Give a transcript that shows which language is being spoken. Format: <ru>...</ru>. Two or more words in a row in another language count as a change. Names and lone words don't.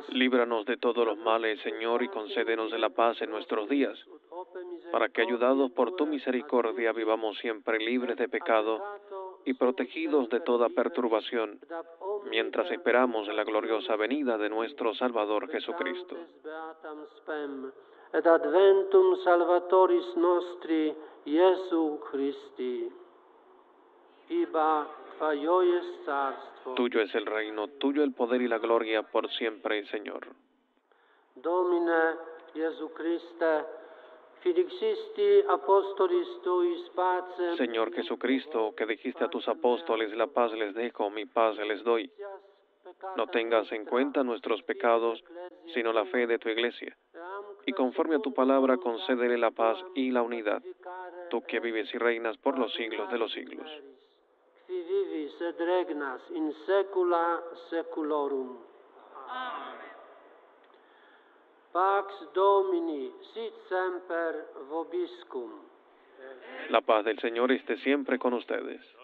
<es>líbranos de todos los males, Señor, y concédenos de la paz en nuestros días, para que, ayudados por tu misericordia, vivamos siempre libres de pecado y protegidos de toda perturbación, mientras esperamos la gloriosa venida de nuestro Salvador Jesucristo.</es> <la>Et adventum Salvatoris nostri, Iesu Christi. Iba Tuyo es carstvo.</la> <es>Tuyo es el reino, tuyo el poder y la gloria por siempre, Señor.</es> <la>Domine Iesu Christe, fidixisti apostolis tuis pacem.</la> <es>Señor Jesucristo, que dijiste a tus apóstoles: la paz les dejo, mi paz les doy. No tengas en cuenta nuestros pecados, sino la fe de tu Iglesia. Y conforme a tu palabra, concédele la paz y la unidad, tú que vives y reinas por los siglos de los siglos.</es> <la>Qui vivis et regnas in saecula saeculorum. Amen. Pax Domini sit semper vobiscum.</la> <es>La paz del Señor esté siempre con ustedes.</es>